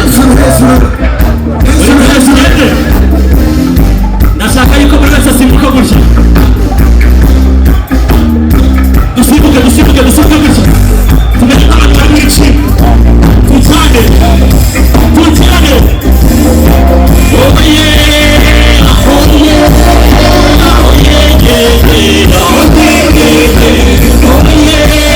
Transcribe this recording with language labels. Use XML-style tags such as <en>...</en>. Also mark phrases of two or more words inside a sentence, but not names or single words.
<rw>Hejuru, hejuru. Hejuru, hejuru. Ndashaka yuko buri wese asimbuka gutya. Dusimbuke, dusimbuke, dusimbuke gutya. Tumeze nk'abatanga iki? Tutane. Tutane.</rw> <en>Oh yeah. Oh yeah. Oh yeah, yeah, yeah. Oh yeah. Oh yeah.</en>